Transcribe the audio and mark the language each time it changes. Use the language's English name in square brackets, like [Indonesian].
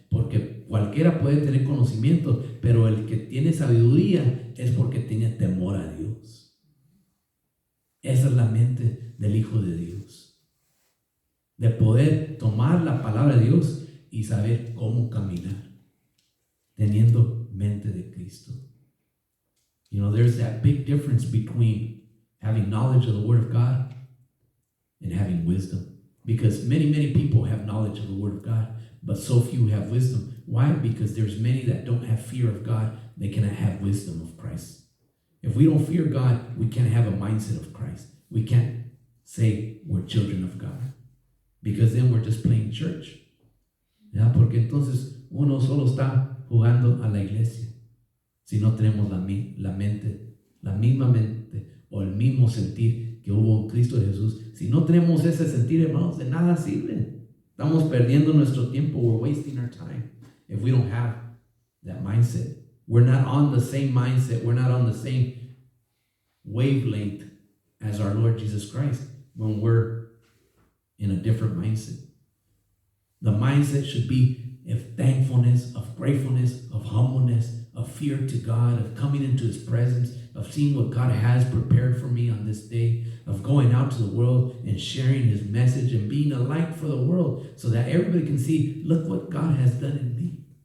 [Spanish] Porque cualquiera puede tener conocimiento, pero el que tiene sabiduría es porque tiene temor a Dios. Esa es la mente del Hijo de Dios. De poder tomar la palabra de Dios y saber cómo caminar, teniendo mente de Cristo. [English] You know, there's that big difference between having knowledge of the Word of God and having wisdom. Because many people have knowledge of the Word of God, but so few have wisdom. Why? Because there's many that don't have fear of God. They cannot have wisdom of Christ. If we don't fear God, we can't have a mindset of Christ. We can't say we're children of God. Because then we're just playing church. [Spanish] ¿Ya? Porque entonces uno solo está jugando a la iglesia. Si no tenemos la misma mente o el mismo sentir que hubo en Cristo Jesús. Si no tenemos ese sentir, hermanos, de nada sirve. Estamos perdiendo nuestro tiempo. [English] We're wasting our time if we don't have that mindset. We're not on the same mindset. We're not on the same wavelength as our Lord Jesus Christ when we're in a different mindset. The mindset should be of thankfulness, of gratefulness, of humbleness, of fear to God, of coming into His presence, of seeing what God has prepared for me on this day, of going out to the world and sharing His message and being a light for the world so that everybody can see, look what God has done in me.